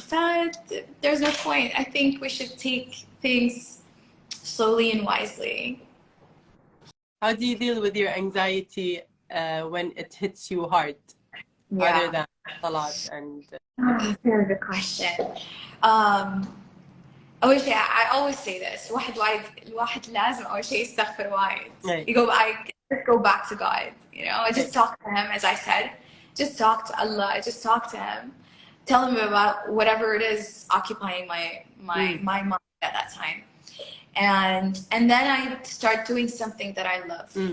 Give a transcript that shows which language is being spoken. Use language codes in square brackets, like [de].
[en] But there's no point. I think we should take things slowly and wisely. How do you deal with your anxiety when it hits you hard? Other than salat and... Very good question. [ar] أول شيء [en] I always say this. [ar] الواحد لازم أول شيء يستغفر وايد. [en] I just go back to God. I just talk to Him, as I said. Just talk to Allah. Just talk to Him. Tell Him about whatever it is occupying my mind at that time. And then I start doing something that I love.